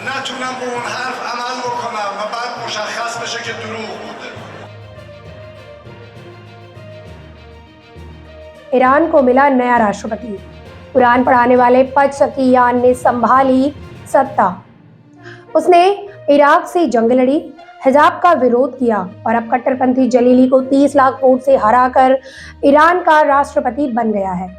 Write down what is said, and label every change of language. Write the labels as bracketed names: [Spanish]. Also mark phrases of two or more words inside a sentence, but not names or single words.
[Persian] نتونم به اون حرف عمل بکنم و بعد مشخص بشه که دروغ بوده. [Hindi] ईरान को मिला नया राष्ट्रपति। कुरान पढ़ाने वाले पशकियान ने संभाली सत्ता। उसने इराक से जंग लड़ी, हिजाब का विरोध किया और अब कट्टरपंथी जलीली को 30 लाख वोट से हराकर ईरान का राष्ट्रपति बन गया है।